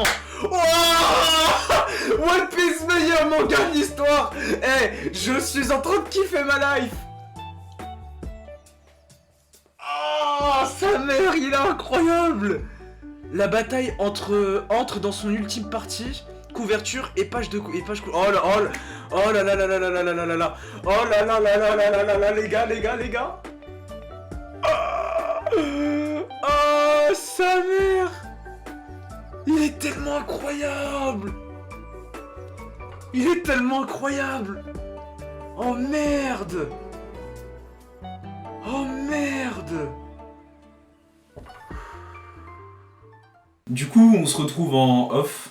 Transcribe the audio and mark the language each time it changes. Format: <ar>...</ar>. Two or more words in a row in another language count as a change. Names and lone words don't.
<fr>Oh, One Piece, meilleur manga de l'histoire. Eh, je suis en train de kiffer ma life. Oh, sa mère, il est incroyable. La bataille entre dans son ultime partie. Couverture et page de oh là oh là oh là là là là là là là là là oh là là là là là là là là les gars oh sa mère, il est tellement incroyable, oh merde, du coup on se retrouve en off.</fr>